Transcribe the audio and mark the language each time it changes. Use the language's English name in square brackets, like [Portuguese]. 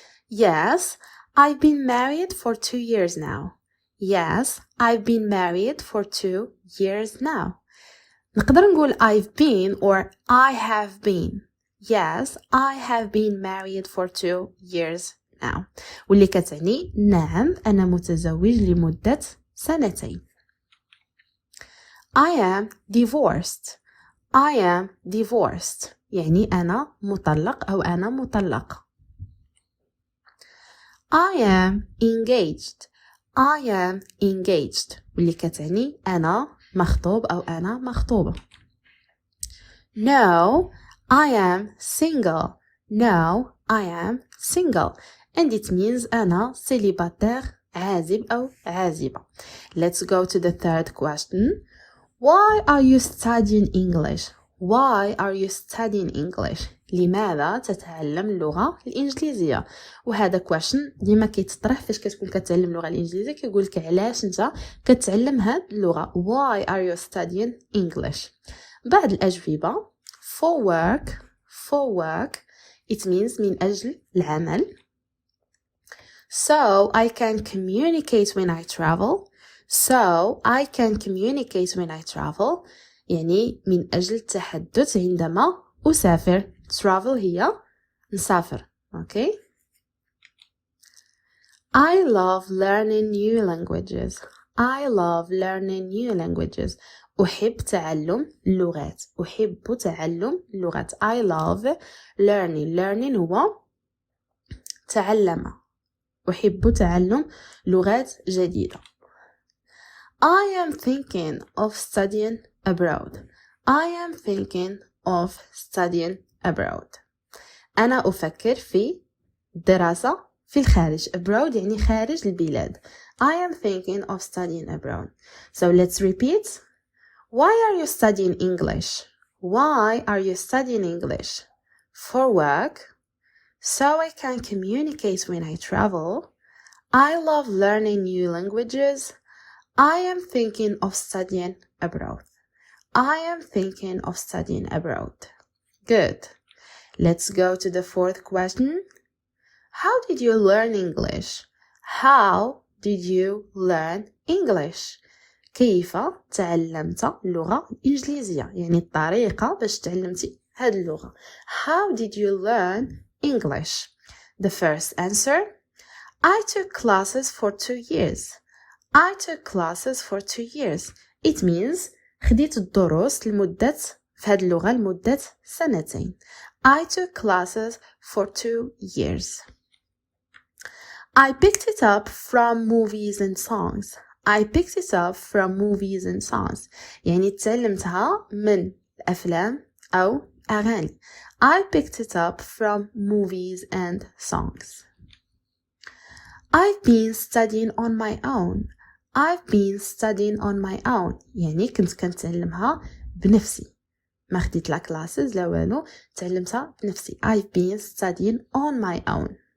[English] Yes, I've been married for 2 years now. Yes, I've been married for 2 years now. [Arabic] نقدر نقول [English] I've been or I have been. Yes, I have been married for 2 years now. [Arabic] واللي كتعني نعم أنا متزوج لمدة 2 سنين. [English] I am divorced. I am divorced [Arabic] يعني أنا مطلق أو أنا مطلقة. [English] I am engaged. I am engaged [Arabic] واللي كتعني أنا مخطوب أو أنا مخطوبة. [English] No, I am single. No, I am single and it means [Arabic] أنا célibataire عازب أو عازبة. [English] Let's go to the third question. Why are you studying English? Why are you studying English? [Arabic] لماذا تتعلم اللغة الإنجليزية؟ وهذا question ديما كيتطرح فاش كتكون كتعلم اللغة الإنجليزية كيقولك علاش انت كتعلم هاد اللغة. [English] Why are you studying English? [Arabic] بعض الأجوبة [English] for work. For work it means [Arabic] من أجل العمل. [English] So I can communicate when I travel. So I can communicate when I travel [Arabic] يعني من أجل التحدث عندما أسافر. Travel هي نسافر. [English] Okay. I love learning new languages. I love learning new languages. [Arabic] أحب تعلم اللغات. أحب تعلم اللغات. [English] I love learning. [Arabic] Learning هو تعلم. أحب تعلم لغات جديدة. [English] I am thinking of studying abroad. I am thinking of studying abroad. [Arabic] أنا أفكر في دراسة في الخارج. Abroad يعني خارج البلاد. [English] I am thinking of studying abroad. So let's repeat. Why are you studying English? Why are you studying English? For work. So I can communicate when I travel. I love learning new languages. I am thinking of studying abroad. I am thinking of studying abroad. Good. Let's go to the fourth question. How did you learn English? How did you learn English? [Arabic] كيف تعلمت اللغة الإنجليزية؟ يعني الطريقة باش تعلمتي هاد اللغة. [English] How did you learn English? The first answer. I took classes for 2 years. I took classes for 2 years. It means [Arabic] خديت الدروس لمدة في هاد اللغة لمدة 2 سنين. [English] I took classes for 2 years. I picked it up from movies and songs. I picked it up from movies and songs. [Arabic] يعني تعلمتها من الأفلام أو أغاني. [English] I picked it up from movies and songs. I've been studying on my own. I've been studying on my own. [Arabic] يعني كنت كنتعلمها بنفسي. ما خديت لا classes لا والو، تعلمتها بنفسي. [English] I've been studying on my own.